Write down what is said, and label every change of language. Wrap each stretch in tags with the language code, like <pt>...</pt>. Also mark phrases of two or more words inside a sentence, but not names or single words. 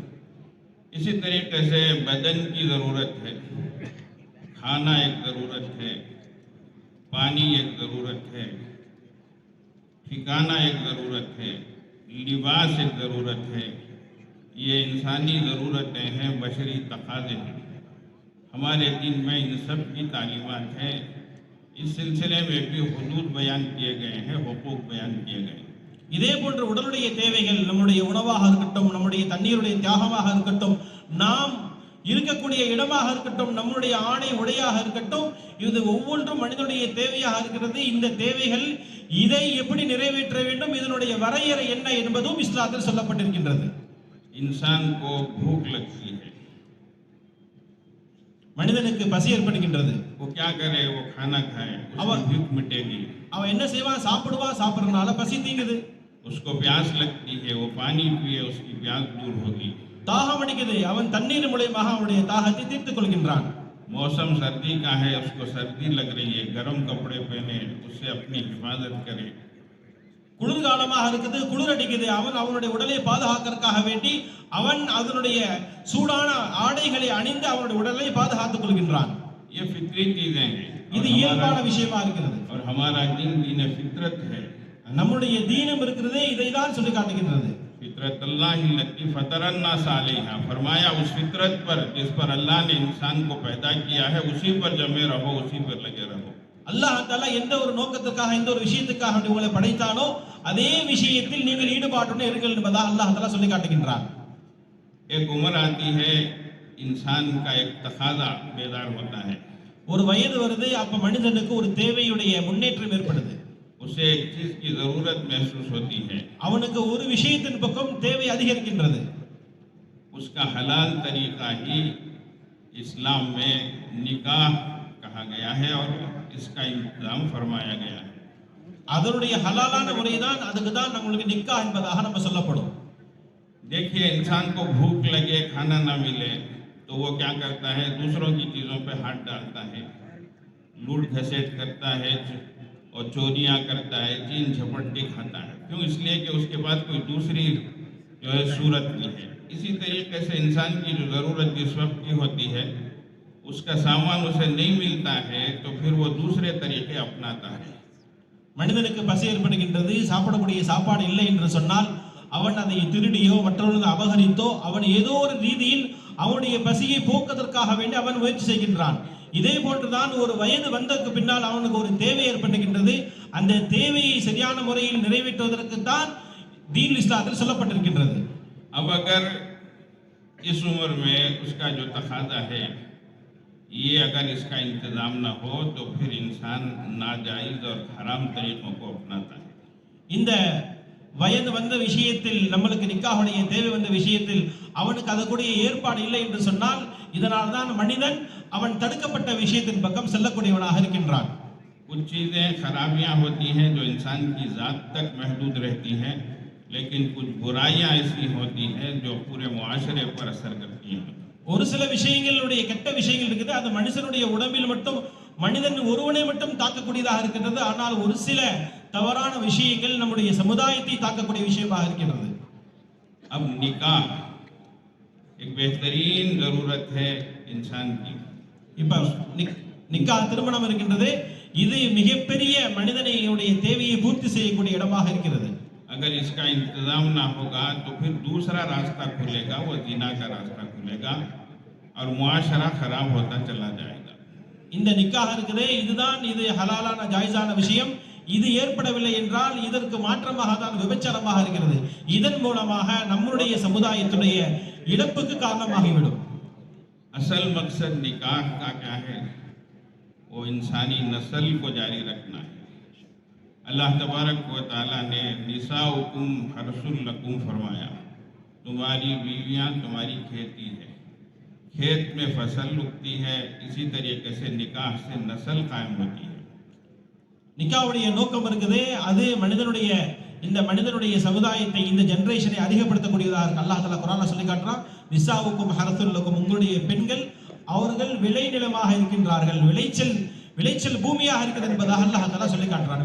<hi>इसी तरीके से बदन की ज़रूरत है, खाना एक ज़रूरत है, पानी एक ज़रूरत है, ठिकाना एक ज़रूरत है, लिबास एक ज़रूरत है। ये इंसानी ज़रूरतें हैं, बशरी तकाज़े हैं। हमारे दीन में इन सब की तालीमात हैं। इस सिलसिले में भी हुदूद बयान किए गए हैं, हुकूक बयान किए गए हैं।</hi> <ta>இதே போன்ற உடலுடைய தேவைகள், நம்முடைய உணவாக இருக்கட்டும், நம்முடைய தண்ணீருடைய தியாகமாக இருக்கட்டும், நாம் இருக்கக்கூடிய இடமாக இருக்கட்டும், நம்முடைய ஆடை உடையாக இருக்கட்டும், இது ஒவ்வொன்றும் மனிதனுடைய தேவையாக இருக்கிறது. இந்த தேவைகள் இதை எப்படி நிறைவேற்ற வேண்டும், இதனுடைய வரையறை என்ன என்பதும் இஸ்லாத்தில் சொல்லப்பட்டிருக்கின்றது.</ta> <hi>इंसान को भूख लगती है,</hi> <ta>மனிதனுக்கு பசி ஏற்படுகின்றது.</ta> <hi>वो क्या करे? वो खाना खाए, उसकी भूख मिटेगी।</hi> <ta>அவன் என்ன செய்வான்? சாப்பிடுவான், சாப்பிடுறதுனால பசி தீங்குது.</ta> <hi>उसको प्यास लगती है, वो पानी पिए, उसकी प्यास दूर होगी।</hi> <ta>தாகம் அடிக்குது, அவன் தண்ணீர் மூலமாக அவனுடைய தாகத்தை தீர்த்துக் கொள்கின்றான்.</ta> <hi>मौसम सर्दी का है, उसको सर्दी लग रही है, गर्म कपड़े पहने, उससे अपनी हिफाजत करे।</hi> <ta>குளிர்காலமாக இருக்குது, குளிர் அடிக்குது, அவன் அவனுடைய உடலை பாதுகாக்கிறதுக்காக வேண்டி அவன் அதனுடைய சூடான ஆடைகளை அணிந்து அவனுடைய உடலை பாதுகாத்துக் கொள்கின்றான்.</ta> <hi>ये फितरी चीजें हैं,</hi> <ta>இது இயல்பான விஷயமா இருக்கிறது.</ta> <hi>और हमारा दीन दीन फितरत है।</hi> <ta>நம்முடைய தீனம் இருக்கிறது, இதை தான் சொல்லி காட்டுகின்றது.</ta> <ar>فطرة الله التي فطر الناس عليها,</ar> <hi>फरमाया उस फितरत पर जिस पर अल्लाह ने इंसान को पैदा किया है, उसी पर जमे रहो, उसी पर लगे रहो।</hi> <ta>அல்லாஹ் தஆலா எந்த ஒரு நோக்கத்துக்காக, எந்த ஒரு விஷயத்துக்காக உங்களை படைத்தானோ அதே விஷயத்தில் நீங்கள் ஈடுபாட்டுடன் இருங்கள் என்பதாக அல்லாஹ் தஆலா சொல்லி காட்டுகின்றான்.</ta> <hi>एक उम्र आती है, इंसान का एक तकाजा बेदार होता है।</hi> <ta>ஒரு வயது வருது, அப்ப மனிதனுக்கு ஒரு தேவையுடைய முன்னேற்றம் ஏற்படுது.</ta> <hi>उसे एक चीज की जरूरत महसूस होती है,</hi> <ta>அவனுக்கு ஒரு விஷயத்தின் பக்கம் தேவை அதிகரிக்கின்றது.</ta> <hi>उसका हलाल तरीका ही इस्लाम में निकाह कहा गया है, और इसका इंतजाम फरमाया गया है।</hi> <ta>அதனுடைய ஹலாலான முறைதான் அதுக்கு தான் நம்மளுக்கு நிக்கா என்பதாக நம்ம சொல்லப்படும்.</ta> <hi>देखिए, इंसान को भूख लगे, खाना ना मिले तो वो क्या करता है, दूसरों की चीज़ों पे हाथ डालता है, लूट घसेट करता है और चोरियां करता है, छीन झपट्टी खाता है। क्यों? इसलिए कि उसके पास कोई दूसरी जो है सूरत नहीं है। इसी तरीके से इंसान की जो ज़रूरत जिस वक्त की होती है, उसका सामान उसे नहीं मिलता है तो फिर वो दूसरे तरीके अपनाता है।</hi> <ta>மனிதனுக்கு பசி ஏற்படுகின்றது, சாப்பிடக்கூடிய சாப்பாடு இல்லை என்று சொன்னால் அவன் அதை திருடியோ மற்றவர்கள் அபகரித்தோ அவன் ஏதோ ஒரு ரீதியில் அவனுடைய பசியை போக்குவதற்காக வேண்டி அவன் முயற்சி செய்கின்றான். இதே போன்றுதான் ஒரு வயது வந்ததற்கு பின்னால் அவனுக்கு ஒரு தேவை ஏற்படுகின்றது. அந்த தேவையை சரியான முறையில் நிறைவேற்றுவதற்கு தான் தீன் இஸ்லாத்தில் சொல்லப்பட்டிருக்கின்றது.</ta> <hi>अब अगर इस उम्र में उसका जो तकादा है, ये अगर इसका इंतज़ाम ना हो तो फिर इंसान नाजायज़ और हराम तरीक़ों को अपनाता है।</hi> <ta>இந்த வயது வந்த விஷயத்தில் நம்மளுக்கு நிக்காஹுடைய தேவை வந்த விஷயத்தில் அவனுக்கு அதற்குரிய ஏற்பாடு இல்லை என்று சொன்னால் இதனால் தான் மனிதன் அவன் தடுக்கப்பட்ட விஷயத்தின் பக்கம் செல்லக்கூடியவனாக இருக்கின்றான்.</ta> <hi>कुछ चीज़ें खराबियाँ होती हैं जो इंसान की ज़ात तक महदूद रहती हैं, लेकिन कुछ बुराइयाँ ऐसी होती हैं जो पूरे मुआशरे पर असर करती हैं।</hi> <ta>ஒரு சில விஷயங்களுடைய கெட்ட விஷயங்கள் இருக்குது, அது மனுஷனுடைய உடம்பில் மட்டும் மனிதன் ஒருவனை மட்டும் தாக்கக்கூடியதாக இருக்கின்றது. ஆனால் ஒரு சில தவறான விஷயங்கள் நம்முடைய சமுதாயத்தை தாக்கக்கூடிய விஷயமாக இருக்கின்றது.</ta> <hi>अब निकाह एक बेहतरीन ज़रूरत है इंसान की।</hi> <ta>இப்ப நிக்கா திருமணம் இருக்கின்றது, இது மிகப்பெரிய மனிதனுடைய தேவையை பூர்த்தி செய்யக்கூடிய இடமாக இருக்கிறது.</ta> <hi>अगर इसका इंतज़ाम ना होगा तो फिर दूसरा रास्ता खुलेगा, वो ज़िना का रास्ता खुलेगा और मुआशरा खराब होता चला जाएगा।</hi> <ta>இந்த நிக்காஹ் இருக்குதே, இதுதான் இது ஹலாலான ஜாயிஸான விஷயம். இது ஏற்படவில்லை என்றால் இதற்கு மாற்றமாக தான் விபச்சாரமாக இருக்கிறது. இதன் மூலமாக நம்முடைய சமுதாயத்துடைய இழப்புக்கு காரணமாகிவிடும்.</ta> <hi>असल मकसद निकाह का क्या है? वो इंसानी नस्ल को जारी रखना है। अल्लाह</hi> <ar>تبارك وتعالى</ar> <hi>ने</hi> <ar>نساؤكم حرث لكم</ar> <hi>फरमाया, तुम्हारी बीवियां तुम्हारी खेती है, खेत में फसल उगती है। इसी तरीके से निकाह से नस्ल कायम होती है।</hi> <ta>நிக்காவுடைய நோக்கம் இருக்குதே, அது இந்த மனிதனுடைய சமுதாயத்தை இந்த ஜெனரேஷனை அதிகப்படுத்தக்கூடியதாக இருக்கு. அல்லாஹ் தஆலா குர்ஆன்ல சொல்லி காட்டுறான்,</ta> <ar>نساؤكم حرث لكم,</ar> <ta>உங்களுடைய பெண்கள் அவர்கள் விளைநிலமாக இருக்கின்றார்கள், விளைச்சல் பூமியாக இருக்கிறது என்பதாக அல்லாஹ் தஆலா சொல்லி காட்டுறான்.</ta>